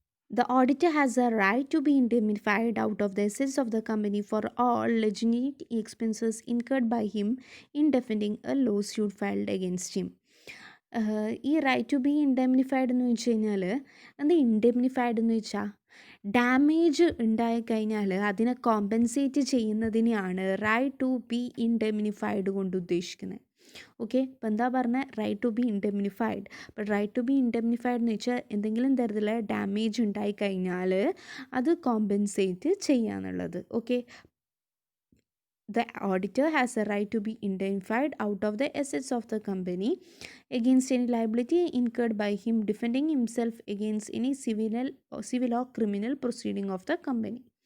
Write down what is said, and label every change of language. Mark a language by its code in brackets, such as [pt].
[en] The auditor has a right to be indemnified out of the assets of the company for all legitimate expenses incurred by him in defending a lawsuit filed against him. [ml] ഈ right to B ഇൻഡെമിനിഫൈഡ് എന്ന് വെച്ച് കഴിഞ്ഞാൽ, എന്താ ഇൻഡെമിനിഫൈഡ് എന്ന് വെച്ചാൽ, damage ഉണ്ടായിക്കഴിഞ്ഞാൽ അതിനെ compensate ചെയ്യുന്നതിനെയാണ് right to B ഇൻഡെമിനിഫൈഡ് കൊണ്ട് ഉദ്ദേശിക്കുന്നത്. ഓക്കെ. അപ്പോൾ എന്താ പറഞ്ഞത്, റൈറ്റ് ടു ബി ഇൻഡെമിനിഫൈഡ്. അപ്പോൾ റൈറ്റ് ടു ബി ഇൻഡെമിനിഫൈഡ് എന്ന് വെച്ചാൽ എന്തെങ്കിലും തരത്തിലുള്ള ഡാമേജ് ഉണ്ടായിക്കഴിഞ്ഞാൽ അത് കോമ്പൻസേറ്റ് ചെയ്യുക എന്നുള്ളത്. Okay. [en] The auditor has a right to be indemnified out of the assets of the company against any liability incurred by him defending himself against any civil or criminal proceeding of the company.